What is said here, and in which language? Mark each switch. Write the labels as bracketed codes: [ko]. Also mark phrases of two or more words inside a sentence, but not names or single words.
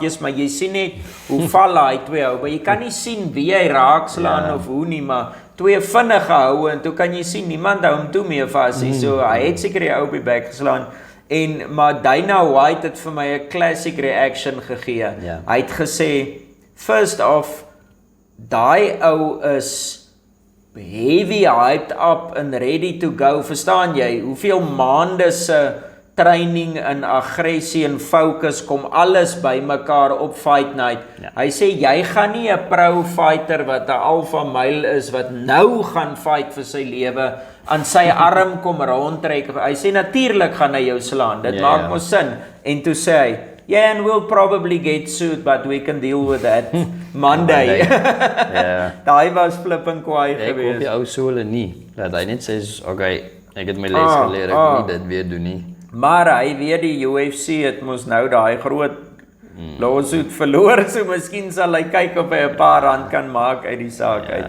[af] Maar jy sien net hoe val hy twee ou, maar jy kan nie sien wie hy raak slaan of hoe nie, maar twee vinnige houe en toe kan jy sien niemand hou hom toe meer vas nie. So hy het seker die ou op die bek geslaan. Maar Dana White het vir my 'n [en] classic reaction [af] gegee. Hy het gesê, [en] first off, [af] daai ou is [en] heavy hyped up and ready to go. [af] Verstaan jy? Hoeveel maande se training en aggressie en fokus kom alles bymekaar op [en] fight night. [af] Hy sê jy gaan nie 'n [en] pro fighter [af] wat 'n [en] alpha male [af] is wat nou gaan fight vir sy lewe aan sy arm kom rondtrek. Hy sê natuurlik gaan hy jou slaan. Dit maak mos sin. En toe sê hy, [en] yeah, and we'll probably get sued, but we can deal with that Monday. [af] Daai was flipping kwaai geweest. Ek hoop die ou sole nie, dat hy net sê, okay, ek het my les geleer, ek moet nie dit weer doen nie. Maar hy weet die UFC het mos nou daai groot lawsuit verloor, so miskien sal hy kyk of hy 'n paar rand kan maak uit die saak uit.